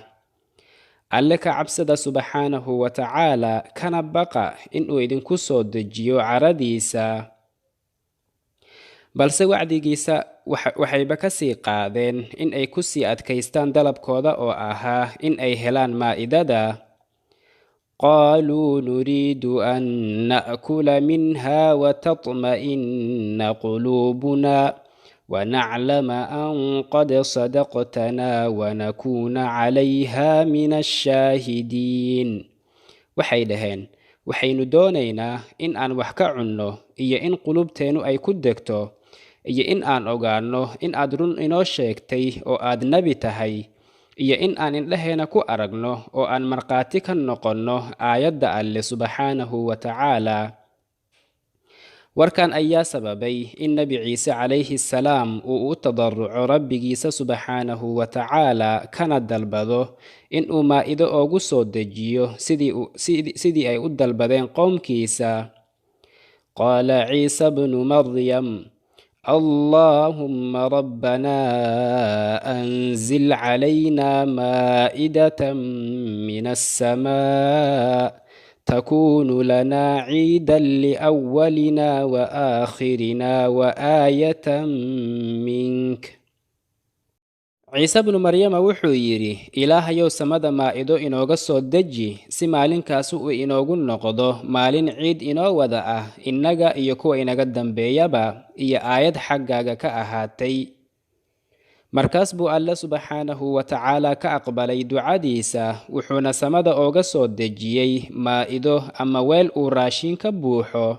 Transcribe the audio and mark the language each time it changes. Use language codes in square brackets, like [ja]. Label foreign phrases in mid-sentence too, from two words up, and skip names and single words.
[so] alle ka cabsada [ar] سبحانه وتعالى, [so] kana baqa in uu idinku soo dejiyo caradiisa. balse wacdigiisa waxayba ka sii qaadeen in ay ku sii adkaystaan dalabkooda oo ahaa in ay helaan maa'idada. [ar] قالوا نريد أن نأكل منها وتطمئن قلوبنا ونعلم أن قد صدقتنا ونكون عليها من الشاهدين. [so] waxay dhaheen, waxaynu doonaynaa in aan wax ka cunno iyo in qulubteennu ay ku degto iyo in aan ogaanno in aad run inoo sheegtay oo aad nebi tahay, iyo in aan indhaheena ku aragno oo aan markhaati ka noqonno aayadda alle [ar] سبحانه وتعالى. [so] warkan ayaa sababay in nebi ciise [ar] عليه السلام [so] uu u tadarruco rabbigiisa [ar] سبحانه وتعالى, [so] kana dalbado in uu maa'ido oogu soo dejiyo sidii ay u dalbadeen qowmkiisa. [ar] قال عيسى ابن مريم, اللهم ربنا أنزل علينا مائدة من السماء تكون لنا عيدا لأولنا وآخرنا وآية منك. [so] ciise bnu maryama wuxuu yidhi, ilaahayow samada maa'ido inooga soo deji si maalinkaas uu inoogu noqdo maalin ciid inoo wada ah, innaga iyo kuwa inaga dambeeyaba, iyo aayad xaggaaga ka ahaatay. markaas buu alle [ar] سبحانه وتعالى [so] ka aqbalay ducadiisa, wuxuuna samada ooga soo dejiyey maa'ido ama weel uu raashin ka buuxo.